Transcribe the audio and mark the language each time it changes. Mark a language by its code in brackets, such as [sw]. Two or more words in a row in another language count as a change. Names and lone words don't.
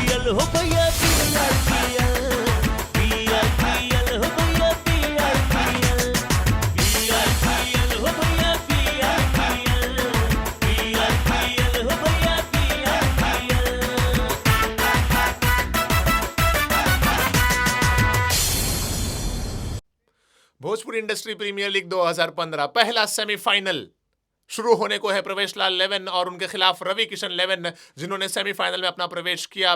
[hi] हो भैया पीआईपीएल, पीआईपीएल हो भैया पीआईपीएल, पीआईपीएल हो भैया पीआईपीएल, पीआईपीएल हो भैया पीआईपीएल। भोजपुरी इंडस्ट्री प्रीमियर लीग 2015 पहला सेमीफाइनल शुरू होने को है। प्रवेश लाल 11 और उनके खिलाफ रवि किशन 11 जिन्होंने सेमीफाइनल में अपना प्रवेश किया।